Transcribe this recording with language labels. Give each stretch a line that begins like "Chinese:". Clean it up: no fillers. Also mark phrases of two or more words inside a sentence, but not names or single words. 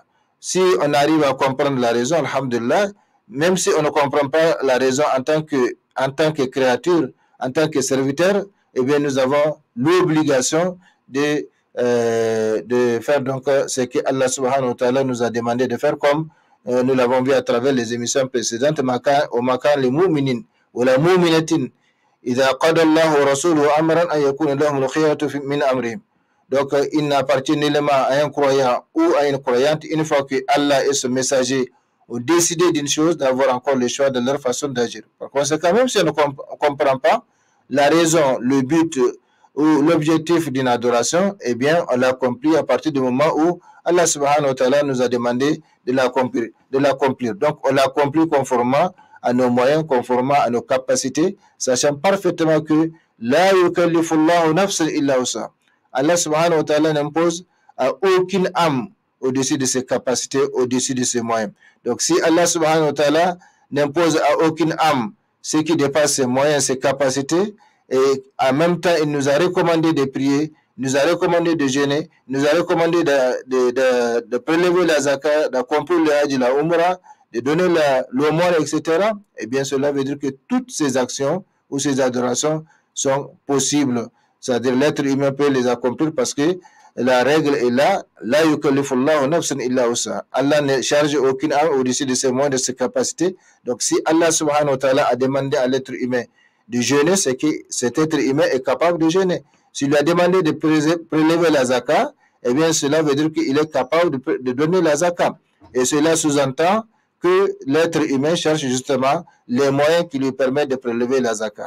French: Si on arrive à comprendre la raison, alhamdulillah, même si on ne comprend pas la raison en tant que créature, en tant que serviteur, eh bien nous avons l'obligation de faire donc ce que Allah
Arabic: سبحانه وتعالى
French: nous a demandé de faire, comme nous l'avons vu à travers les émissions précédentes.
Arabic: لمؤمن ولا مؤمنة إذا قضى الله ورسوله أمرا أن يكون لهم الخيرة من أمرهم.
French: Donc il n'appartient nullement à un croyant ou à une croyante, une fois que Allah et son messager ont décidé d'une chose, d'avoir encore le choix de leur façon d'agir. Par conséquent, même si on ne comprend pas la raison, le but ou l'objectif d'une adoration, eh bien, on l'accomplit à partir du moment où Allah
Arabic: سبحانه وتعالى
French: nous a demandé de l'accomplir. Donc, on l'accomplit conformément à nos moyens, conformément à nos capacités, sachant parfaitement que
Arabic: لا يكلف الله نفسا إلا وسعها.
French: Allah
Arabic: سبحانه وتعالى
French: n'impose à aucune âme au-dessus de ses capacités, au-dessus de ses moyens. Donc si Allah
Arabic: سبحانه وتعالى
French: n'impose à aucune âme ce qui dépasse ses moyens, ses capacités, et en même temps il nous a recommandé de prier, nous a recommandé de jeûner, nous a recommandé de prélever la zakat, d'accomplir le hajj, la umrah, de donner l'aumône, etc. Eh bien, cela veut dire que toutes ces actions ou ces adorations sont possibles. C'est-à-dire l'être humain peut les accomplir parce que la règle est là.
Arabic: لا يكلف الله نفسا إلا وسعها.
French: Allah ne charge aucune âme au-dessus de ses moyens, de ses capacités. Donc, si Allah
Arabic: سبحانه وتعالى
French: a demandé à l'être humain de jeûner, c'est que cet être humain est capable de jeûner. S'il lui a demandé de prélever la zakat, eh bien, cela veut dire qu'il est capable de donner la zakat. Et cela sous-entend que l'être humain cherche justement les moyens qui lui permettent de prélever la zakat.